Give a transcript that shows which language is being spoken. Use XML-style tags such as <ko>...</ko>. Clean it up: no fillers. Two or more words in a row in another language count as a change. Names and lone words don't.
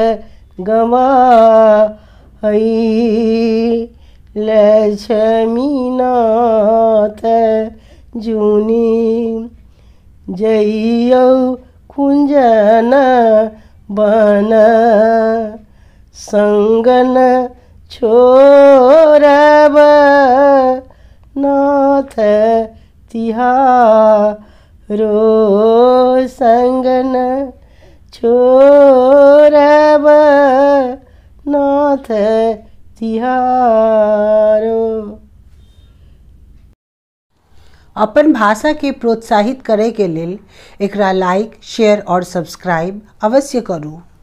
<mai>गवाई लक्ष्मीनाथ जुनी जइयौ कुंजन बन संगन छोड़ब नाथ तिहारो संगन छोड़ब नाथ तिहारो। अपन भाषा के प्रोत्साहित करे के लेल एकरा</mai> <en>like, share</en> <mai>और सब्सक्राइब अवश्य करू।</mai>